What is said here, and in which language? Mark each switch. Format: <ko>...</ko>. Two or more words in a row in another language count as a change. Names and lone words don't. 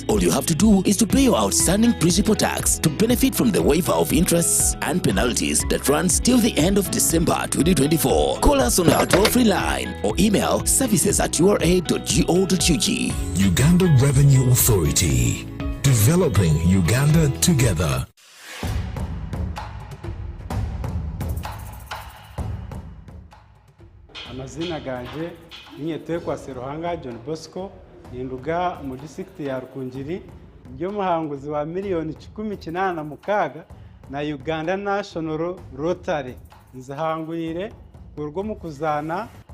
<en>All you have to do is to pay your outstanding principal tax to benefit from the waiver of interests and penalties that runs till the end of December 2024. Call us on our toll-free line or email services@ura.go.ug. Uganda Revenue Authority, developing Uganda together.</en> <nyn>Amazina ganje Niyetekwa Seruhanga John Bosco ninduga mu district ya Rukungiri byo muhanguzi wa miliyoni 18 na Uganda National Rotary nzahangwire urwo mu kuzana</nyn>